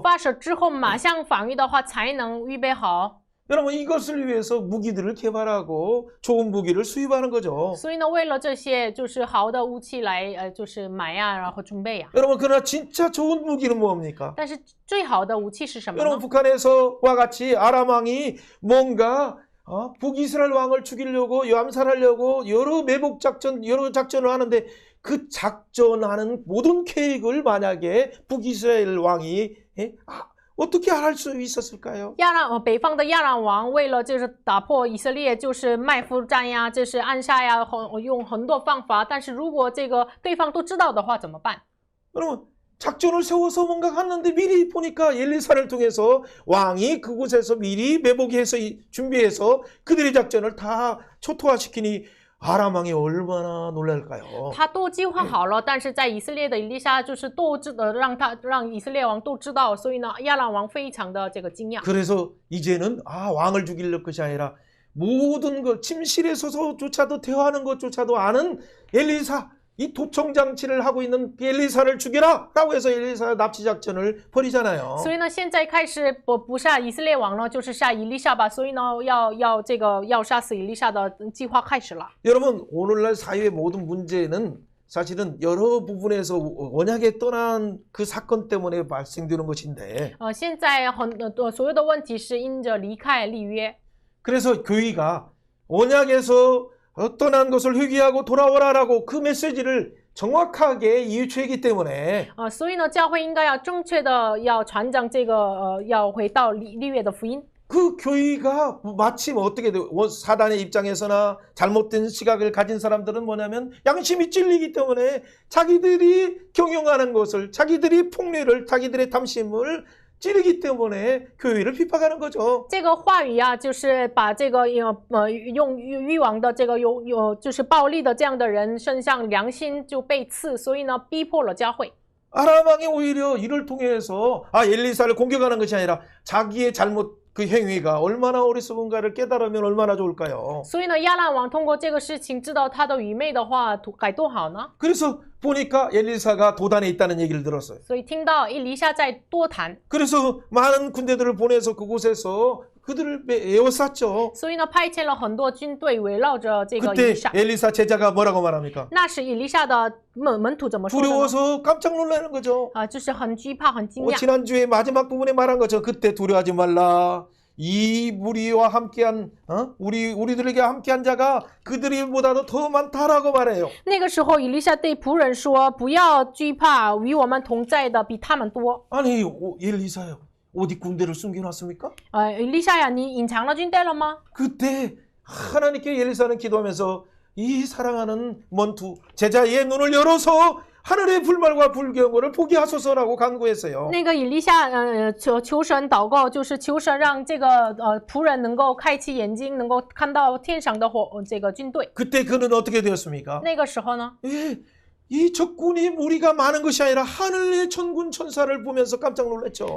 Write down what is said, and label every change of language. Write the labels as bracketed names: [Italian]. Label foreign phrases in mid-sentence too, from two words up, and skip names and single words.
[Chinese] 发射之后马上防御的话，才能预备好。 [Korean] 여러분 이것을 위해서 무기들을 개발하고 좋은 무기를 수입하는 거죠. [Chinese] 所以呢，为了这些就是好的武器来就是买呀，然后准备呀。 [Korean] 여러분 그러나 진짜 좋은 무기는 뭡니까? [Chinese] 但是最好的武器是什么 [Korean] 여러분 [Chinese] 呢？ [Korean] 북한에서와 같이 아람 왕이 뭔가 북이스라엘 왕을 죽이려고 암살하려고 여러 매복 작전 여러 작전을 하는데 그 작전하는 모든 계획을 만약에 북이스라엘 왕이 어떻게 할 수 있었을까요? [Chinese] 北方的亚兰王为了就是打破以色列，就是埋伏战呀，这是暗杀呀，用很多方法。但是如果这个对方都知道的话，怎么办？ [Korean] 여러분 작전을 세워서 뭔가 갔는데 미리 보니까 엘리사를 통해서 왕이 그곳에서 미리 매복해서 준비해서 그들의 작전을 다 초토화시키니 아람 왕이 얼마나 놀랄까요? [Chinese] 他都计划好了，但是在以色列的以利沙就是都让以色列王都知道，所以呢，亚兰王非常的这个惊讶。 [Korean] 그래서 이제는 왕을 죽일 것이 아니라 모든 것 침실에 서서조차도 대화하는 것조차도 아는 엘리사 이 도청 장치를 하고 있는 엘리사를 죽여라 라고 해서 엘리사 납치 작전을 벌이잖아요. [Chinese] 所以呢，现在开始不杀以色列王呢，就是杀以利沙吧。所以呢，要杀死以利沙的计划开始了。 [Korean] 여러분 오늘날 사회의 모든 문제는 사실은 여러 부분에서 언약에 떠난 그 사건 때문에 발생되는 것인데 [Chinese] 现在所有的问题是因着离开立约。 [Korean] 그래서 교회가 언약에서 떠난 것을 회개하고 돌아오라라고 그 메시지를 정확하게 이유치기 때문에 [Chinese] 所以呢，教会应该要正确的要传讲这个要回到立约的福音。 [Korean] 그 교회가 마침 어떻게 돼요? 사단의 입장에서나 잘못된 시각을 가진 사람들은 뭐냐면 양심이 찔리기 때문에 자기들이 경영하는 것을 자기들이 폭리를 자기들의 탐심을 찌르기 때문에 교회를 핍박하는 거죠. [Chinese] 这个话语啊，就是把这个用欲望的这个就是暴力的这样的人身上良心就被刺，所以呢逼迫了教会。 [Korean] 아람 왕이 오히려 이를 통해서 엘리사를 공격하는 것이 아니라 자기의 잘못 그 행위가 얼마나 어리석은가를 깨달으면 얼마나 좋을까요? [Chinese] 所以呢，亚兰王通过这个事情知道他的愚昧的话该多好呢？ [Korean] 그래서 보니까 엘리사가 도단에 있다는 얘기를 들었어요. [Chinese] 所以听到以利沙在多谈， [Korean] 그래서 많은 군대들을 보내서 그곳에서 그들을 에워쌌죠. [Chinese] 所以呢派遣了很多军队围绕着这个以 [Korean] 그때 [Chinese] 利沙。 [Korean] 엘리사 제자가 뭐라고 말합니까? [Chinese] 那时以利沙的门徒怎么说的呢？ [Korean] 두려워서 깜짝 놀라는 거죠. [Chinese] 就是很惧怕、很惊讶。 [Korean] 지난주에 마지막 부분에 말한 것처럼 그때 두려워하지 말라. 이 무리와 함께한 우리들에게 함께한 자가 그들보다도 더 많다라고 말해요. [Chinese] 那个时候，以利沙对仆人说：“不要惧怕，与我们同在的比他们多。 [Korean] 아니 엘리사요. 어디 군대를 숨겨놨습니까? [Chinese] 以利沙呀，你隐藏了军队了吗？ [Korean] 그때 하나님께 엘리사는 기도하면서 이 사랑하는 門徒 제자의 눈을 열어서 하늘의 불말과 불경고를 보게 하소서라고 간구했어요. [Chinese] 那个以利沙，求神祷告，就是求神让这个仆人能够开启眼睛，能够看到天上的这个军队。 [Korean] 그때 그는 어떻게 되었습니까? [Chinese] 那个时候呢， [Korean] 이 적군이 무리가 많은 것이 아니라 하늘의 천군 천사를 보면서 깜짝 놀랐죠.